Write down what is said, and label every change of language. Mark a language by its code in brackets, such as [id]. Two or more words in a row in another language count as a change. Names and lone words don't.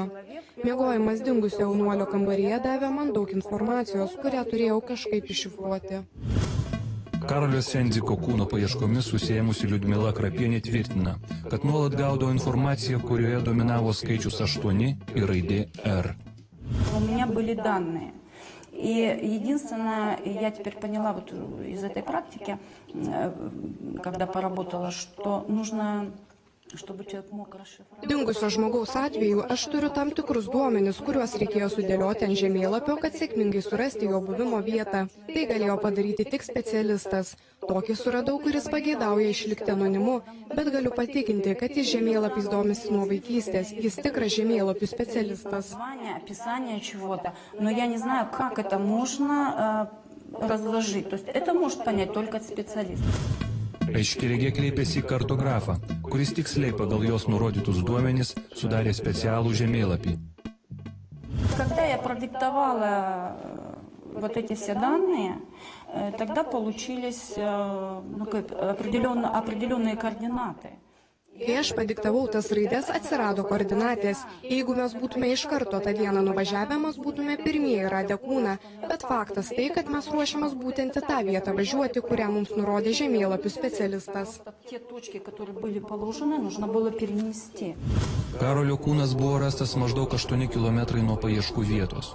[lt] Miegojimas dingusio jaunuolio kambaryje davė man daug informacijos, kurią turėjau kažkaip iššifruoti. Karolio Senziko kūno paieškomis susiemusi Liudmila Krapienė tvirtina, kad nuolat gaudavo informaciją, kurioje dominavo skaičius 8 ir raidė R. [ru] У меня были данные. И единственное, я теперь поняла вот из этой практики, когда поработала, что нужно, чтобы человек мог расшифровать. [lt] Dingusio žmogaus atveju aš turiu tam tikrus duomenis, kuriuos reikėjo sudėlioti ant žemėlapio, kad sėkmingai surasti jo buvimo vietą. Tai galėjo padaryti tik specialistas. Tokį suradau, kuris pageidauja išlikti anonimu, bet galiu patikinti, kad jis žemėlapis domisi nuo vaikystės. Jis tikras žemėlapių specialistas. [ru] Описание чего-то, но я не знаю, как это можно разложить. То есть это может понять только специалист. [lt] Aiškiaregė kreipėsi į kartografą, kuris tiksliai pagal jos nurodytus duomenis sudarė specialų žemėlapį. [ru] Когда я продиктовала вот эти все данные, тогда получились определенные координаты. [lt] Kai aš padiktavau tas raidės, atsirado koordinatės. Jeigu mes būtume iš karto tą dieną nuvažiavę, mes būtume pirmieji radę kūną. Bet faktas tai, kad mes ruošiamės būtent į tą vietą važiuoti, kurią mums nurodė žemėlapių specialistas. Karolio kūnas buvo rastas maždaug 8 km nuo paieškų vietos.